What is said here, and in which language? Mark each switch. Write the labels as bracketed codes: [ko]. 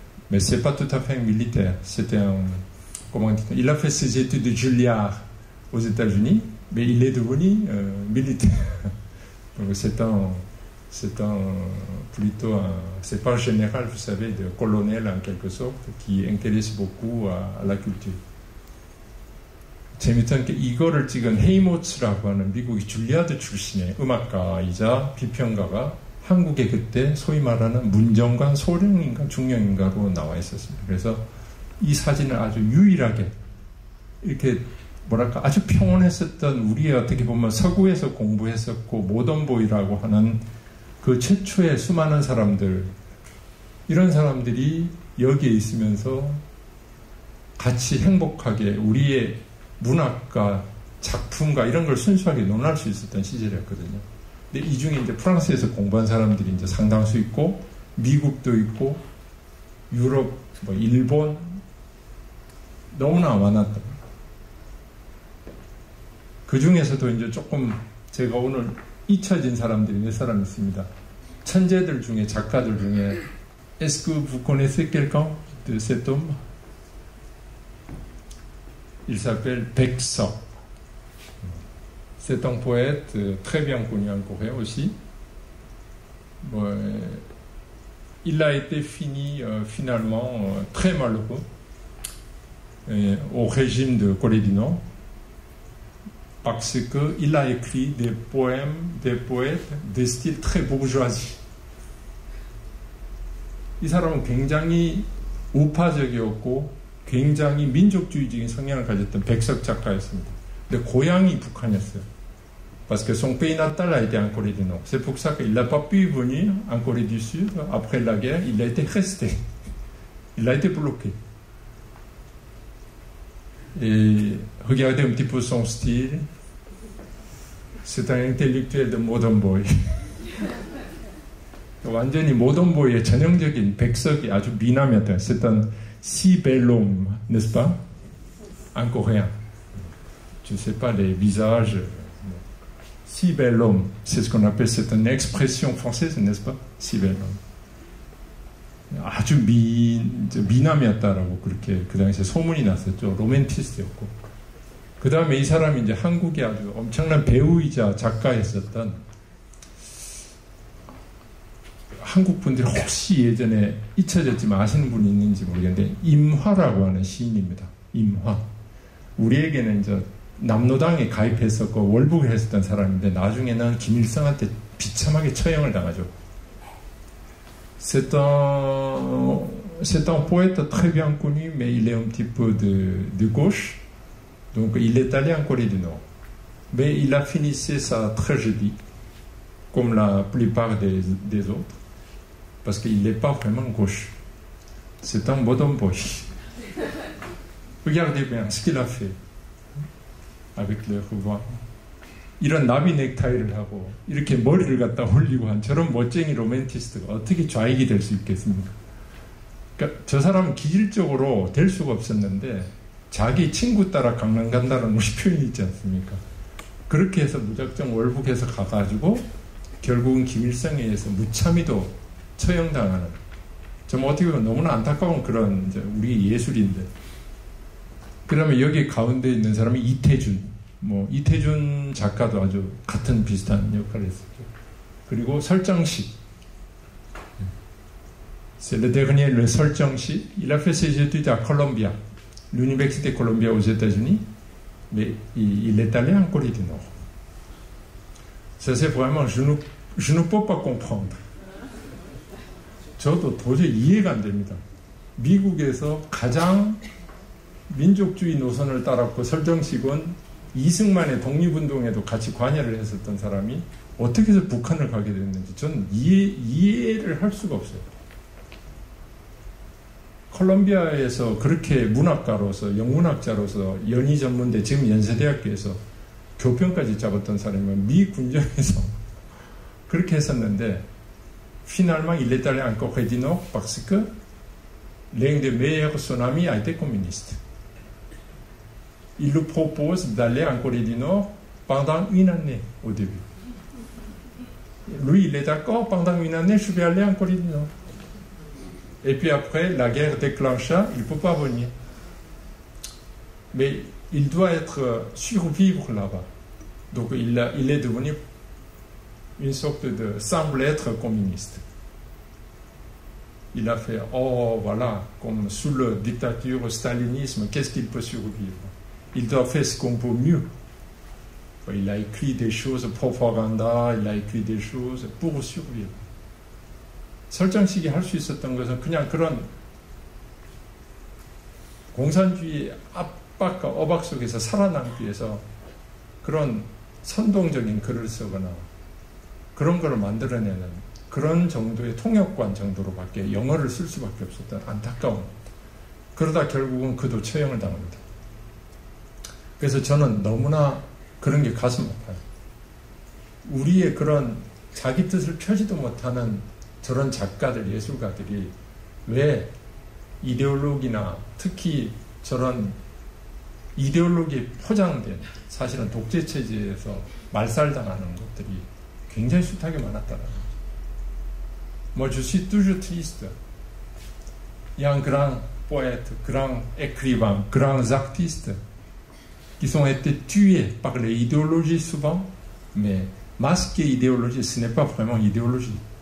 [fr] Mais ce n'est pas tout à fait un militaire, c'était il a fait ses études de Juilliard aux États-Unis, mais il est devenu militaire. Donc c'est pas un général, vous savez, de colonel en quelque sorte, qui intéresse beaucoup à la culture. [ko] 재밌던 게 이거를 찍은 헤이모츠라고 하는 미국의 줄리아드 출신의 음악가이자 비평가가 한국에 그때 소위 말하는 문정관, 소령인가 중령인가로 나와 있었습니다. 그래서 이 사진을 아주 유일하게 이렇게 뭐랄까 아주 평온했었던 우리의 어떻게 보면 서구에서 공부했었고 모던보이라고 하는 그 최초의 수많은 사람들, 이런 사람들이 여기에 있으면서 같이 행복하게 우리의 문학과 작품과 이런 걸 순수하게 논할 수 있었던 시절이었거든요. 근데 이 중에 이제 프랑스에서 공부한 사람들이 이제 상당수 있고 미국도 있고 유럽, 뭐 일본 너무나 많았다. 그 중에서도 이제 조금 제가 오늘 잊혀진 사람들이 몇 사람 있습니다. 천재들 중에, 작가들 중에 [fr] Est-ce que vous connaissez quelqu'un de cet homme? Il s'appelle Baek Seok. C'est un poète très bien connu en Corée aussi. Il a été finalement très malheureux au régime de Corée du Nord, parce qu'il a écrit des poèmes, des poètes de style très bourgeoisie. [ko] 이 사람은 굉장히 우파적이었고 굉장히 민족주의적인 성향을 가졌던 백석 작가였습니다. 근데 고향이 북한이었어요. [fr] Parce que son pays natal a été en Corée du Nord. C'est pour ça qu'il n'a pas pu venir en Corée du Sud. Après la guerre, il a été resté. Il a été bloqué. Et regardez un petit peu son style. C'est un intellectuel de modern boy. [ko] 완전히 모던보이의 전형적인 백석이 아주 미남이었던 [fr] c'est un si bel homme, n'est-ce pas? En coréen. Je ne sais pas les visages. Si bel homme, c'est ce qu'on appelle, c'est une expression française, n'est-ce pas? Si bel homme. [ko] 아주 미남이었다라고 그렇게 그 당시에 소문이 났었죠. 로맨티스트였고. 그 다음에 이 사람이 이제 한국에 아주 엄청난 배우이자 작가였었던 한국 분들이 혹시 예전에 잊혀졌지만 아시는 분이 있는지 모르겠는데 임화라고 하는 시인입니다. 임화. 우리에게는 이제 남노당에 가입했었고 월북을 했었던 사람인데 나중에는 김일성한테 비참하게 처형을 당하죠. [fr] C'est un poète très bien connu, mais il est un petit peu de gauche. Donc il est allé en Corée du Nord. Mais il a fini sa tragédie, comme la plupart des autres. Parce qu'il n'est pas vraiment gauche. C'est un modern boy. Regardez bien ce qu'il a fait avec le revoir. [ko] 이런 나비 넥타이를 하고 이렇게 머리를 갖다 올리고 한 저런 멋쟁이 로맨티스트가 어떻게 좌익이 될 수 있겠습니까? 그러니까 저 사람은 기질적으로 될 수가 없었는데 자기 친구 따라 강남 간다는 우리 표현이 있지 않습니까? 그렇게 해서 무작정 월북해서 가가지고 결국은 김일성에 의해서 무참히도 처형당하는, 좀 어떻게 보면 너무나 안타까운 그런 이제 우리 예술인데, 그러면 여기 가운데 있는 사람이 이태준, 뭐 이태준 작가도 아주 같은 비슷한 역할을 했었죠. 그리고 [fr] 설정식, c'est le dernier, le 설정식. Il a fait ses études à Columbia, l'université Columbia aux États-Unis, mais il est allé en Corée du Nord. Ça c'est vraiment, je ne peux pas comprendre. [ko] 저도 도저히 이해가 안 됩니다. 미국에서 가장 민족주의 노선을 따랐고 설정식은 이승만의 독립운동에도 같이 관여를 했었던 사람이 어떻게 해서 북한을 가게 됐는지 저는 이해를 할 수가 없어요. 콜롬비아에서 그렇게 문학가로서 영문학자로서 연희전문대 지금 연세대학교에서 교편까지 잡았던 사람이면 미 군정에서 그렇게 했었는데 [fr] finalement il est allé en Corée du Nord parce que l'un des meilleurs son ami a été communiste. Il lui propose d'aller en Corée du Nord pendant une année au début. Lui, il est d'accord, pendant une année, je vais aller en Corée du Nord. Et puis après, la guerre déclencha, il ne peut pas venir. Mais il doit survivre là-bas. Donc il est devenu une sorte de... semble être communiste. Il a fait, oh voilà, comme sous la dictature, stalinisme, qu'est-ce qu'il peut survivre? Il doit faire ce qu'on peut mieux. Il a écrit des choses, propaganda, il a écrit des choses pour survivre. [ko] 설정식이 할 수 있었던 것은 그냥 그런 공산주의 압박과 억압 속에서 살아남기 위해서 그런 선동적인 글을 쓰거나 그런 걸 만들어내는 그런 정도의 통역관 정도로밖에 영어를 쓸 수밖에 없었던 안타까운. 그러다 결국은 그도 처형을 당합니다. 그래서 저는 너무나 그런 게 가슴 아파요. 우리의 그런 자기 뜻을 펴지도 못하는 저런 작가들, 예술가들이 왜 이데올로기나 특히 저런 이데올로기에 포장된 사실은 독재체제에서 말살당하는 것들이 굉장히 숱하게 많았다는 거죠. [fr] Moi, je suis toujours triste. Il y a un grand poète, grand écrivain, grands artistes qui ont été tués par les idéologies souvent, mais masquer idéologie, ce n'est pas vraiment idéologie.